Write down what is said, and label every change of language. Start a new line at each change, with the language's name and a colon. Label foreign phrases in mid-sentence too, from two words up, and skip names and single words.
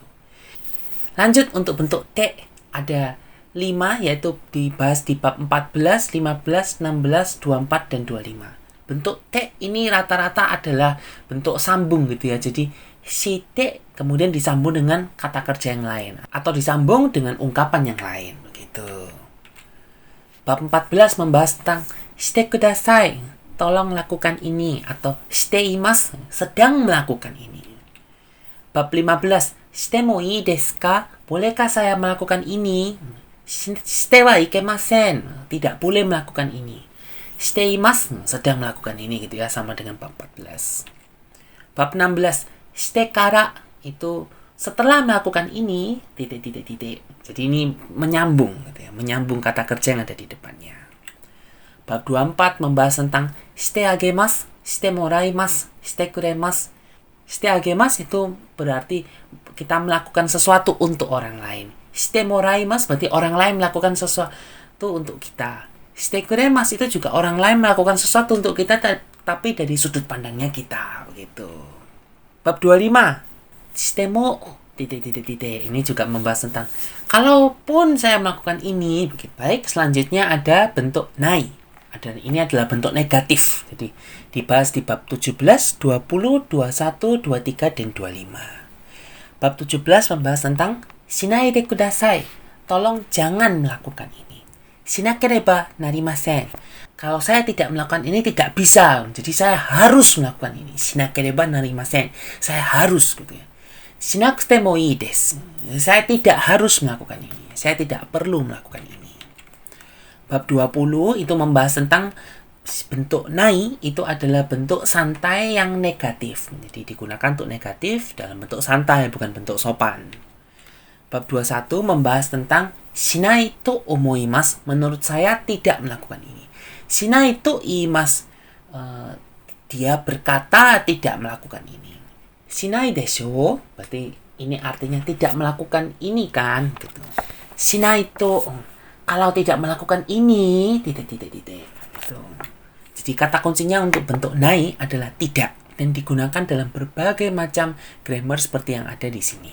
Indonesian: Lanjut untuk bentuk te, ada 5, yaitu dibahas di bab 14, 15, 16, 24, dan 25. Bentuk te ini rata-rata adalah bentuk sambung gitu ya. Jadi si te kemudian disambung dengan kata kerja yang lain atau disambung dengan ungkapan yang lain begitu. Bab 14 membahas tentang
Japanese: してください,
Indonesian: tolong lakukan ini, atau shiteimasu, sedang melakukan ini. Bab 15,
Japanese: してもいいですか,
Indonesian: bolehkah saya melakukan ini?
Japanese: してはいけません,
Indonesian: tidak boleh melakukan ini. Shiteimasu, sedang melakukan ini gitu ya, sama dengan bab 14. Bab 16,
Japanese: してから,
Indonesian: itu setelah melakukan ini, titik. Jadi ini menyambung gitu ya, menyambung kata kerja yang ada di depannya. Bab 24 membahas tentang
Japanese: してあげます、してもらいます、してくれます. してあげます
Indonesian: itu berarti kita melakukan sesuatu untuk orang lain.
Japanese: してもらいます
Indonesian: berarti orang lain melakukan sesuatu untuk kita.
Japanese: してくれます
Indonesian: itu juga orang lain melakukan sesuatu untuk kita, tapi dari sudut pandangnya kita begitu. Bab 25,
Japanese: しても
Indonesian: titik. Ini juga membahas tentang kalaupun saya melakukan ini begitu. Baik, selanjutnya ada bentuk nai. Ini adalah bentuk negatif. Jadi dibahas di bab 17, 20, 21, 23, dan 25. Bab 17 membahas tentang
Japanese: しないでください,
Indonesian: tolong jangan melakukan ini.
Japanese: しなければなりません,
Indonesian: kalau saya tidak melakukan ini tidak bisa, jadi saya harus melakukan ini.
Japanese: しなければなりません,
Indonesian: saya harus gitu ya.
Japanese: しなくてもいいです,
Indonesian: saya tidak harus melakukan ini, saya tidak perlu melakukan ini. Bab 20 itu membahas tentang bentuk nai, itu adalah bentuk santai yang negatif. Jadi digunakan untuk negatif dalam bentuk santai, bukan bentuk sopan. Bab 21 membahas tentang
Japanese: しないと思います,
Indonesian: menurut saya tidak melakukan ini.
Japanese: しないと言います,
Indonesian: dia berkata tidak melakukan ini.
Japanese: しないでしょ,
Indonesian: berarti ini artinya tidak melakukan ini kan, gitu.
Japanese: しないと,
Indonesian: kalau tidak melakukan ini, titik. Gitu. Jadi kata kuncinya untuk bentuk nai adalah tidak dan digunakan dalam berbagai macam grammar seperti yang ada di sini.